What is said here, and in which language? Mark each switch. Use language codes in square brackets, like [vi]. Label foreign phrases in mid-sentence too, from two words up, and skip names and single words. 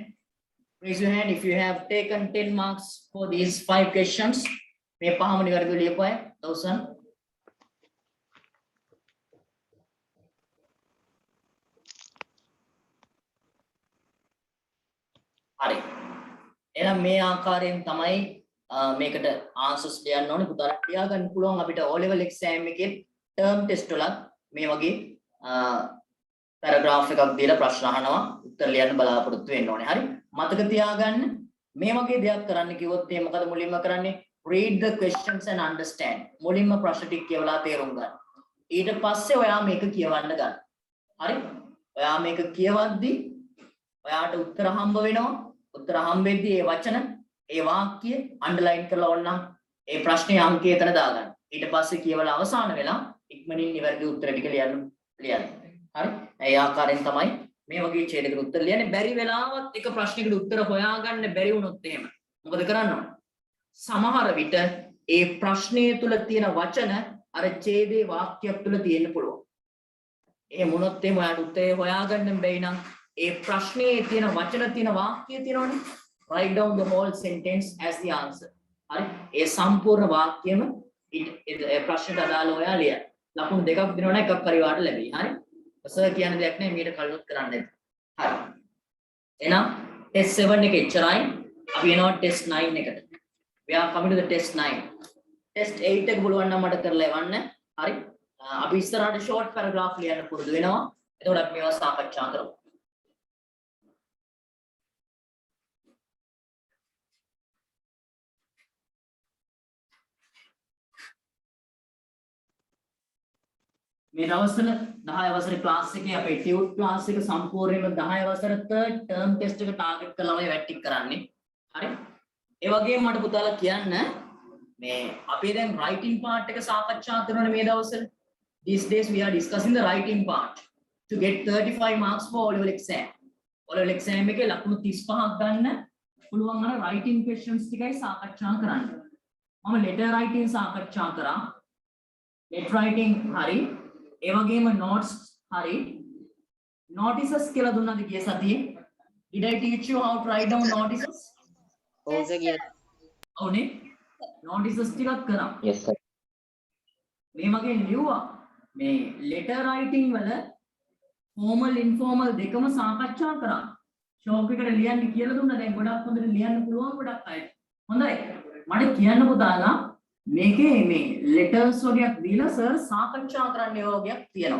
[en] Raise your hand if you have taken 10 marks for these 5 questions. [si] මේ පහම නිවැරදිව ලියපුවා 1000. හරි. එහෙනම් මේ ආකාරයෙන් තමයි මේකට answers ලියන්න ඕනේ. පුතාලා තියාගන්න පුළුවන් අපිට [en] O level exam [si] එකේ [en] term test [si] වලත් මේ වගේ paragraph එකක් දීලා ප්‍රශ්න අහනවා. උත්තර ලියන්න බලාපොරොත්තු වෙන්න ඕනේ. හරි. මතක තියාගන්න මේ වගේ දෙයක් කරන්න කිව්වොත් ඒ මොකද මුලින්ම කරන්නේ? [en] read the questions and understand. [si] මුලින්ම ප්‍රශ්න ටික කියවලා තේරුම් ගන්න. ඊට පස්සේ ඔයා මේක කියවන්න ගන්න. හරි? ඔයා මේක කියවද්දි ඔයාට උත්තර හම්බ වෙනවා. උත්තර හම්බෙද්දී ඒ වචන ඒ වාක්‍ය අන්ඩර්ලයින් කරලා ඕනනම් ඒ ප්‍රශ්නේ අංකය එතන දාගන්න. ඊට පස්සේ කියවලා අවසාන වෙලා ඉක්මනින් නිවැරදි උත්තර ටික ලියන්න. හරි? ඒ ආකාරයෙන් තමයි මේ වගේ ඡේදයකට උත්තර ලියන්නේ. බැරි වෙලාවත් එක ප්‍රශ්නයකට උත්තර හොයාගන්න බැරි වුණොත් එහෙම මොකද කරන්න ඕන? සමහර විට ඒ ප්‍රශ්නය තුල තියෙන වචන අර ඡේදේ වාක්‍යයක් තුල තියෙන්න පුළුවන්. එහෙම වුණොත් එහෙම ඔයාලට උත්තරේ හොයාගන්න බැයි නම් ඒ ප්‍රශ්නේ තියෙන වචන තියෙන වාක්‍ය තියෙනවනේ. [en] Write down the whole sentence as the answer. [si] හරි? ඒ සම්පූර්ණ වාක්‍යෙම ඒ ප්‍රශ්නට අදාළව ඔයා ලියන්න. ලකුණු දෙකක් දෙනවනේ එකක් පරිවාරට ලැබෙයි. හරි? සර් කියන දෙයක් නෑ මීට කලිනුත් කරන්න ඇති. හරි. එහෙනම් test 7 එක එච්චරයි. අපි යනවා test 9 එකට. [en] We are coming to the test 9. [si] test 8 එක බලවන්න මට කරලා එවන්න. හරි? අපි ඉස්සරහට [en] short paragraph [si] ලියන්න පුරුදු වෙනවා. එතකොට අපි මේවා සාකච්ඡා කරමු. මේ දවස්වල 10 වසරේ ක්ලාස් එකේ අපේ [en] tute class [si] එක සම්පූර්ණයෙන්ම 10 වසර [en] third term test [si] එක ටාගට් කරලා මේ වැටික් කරන්නේ. හරි? ඒ වගේම මට පුතාලා කියන්න මේ අපි දැන් [en] writing part [si] එක සාකච්ඡා කරනනේ මේ දවස්වල. [en] These days we are discussing the writing part to get 35 marks for O level exam. O level exam [si] එකේ ලකුණු 35ක් ගන්න පුළුවන් අර [en] writing questions [si] ටිකයි සාකච්ඡා කරන්න. මම [en] letter writing [si] සාකච්ඡා කරා. [en] letter writing [si] හරි. ඒ වගේම notes හරි. notices කියලා දුන්නාද ගිය සතියේ? [en] Did I teach you how to write down notices? Yes, sir. [si] ඔව්නේ. notices ටිකක් කරා. [en] Yes, sir. [si] මේ වගේ ලියුවා. මේ [en] letter writing [si] වල [en] formal informal [si] දෙකම සාකච්ඡා කරා. ෂෝක් එකට ලියන්න කියලා දුන්නා. දැන් ගොඩක් හොඳට ලියන්න පුළුවන් ගොඩක් අය. හොඳයි. මට කියන්න පුතාලා මේකේ මේ letters වගේක් දීලා සර් සාකච්ඡා කරන්න යෝගයක් තියෙනවා.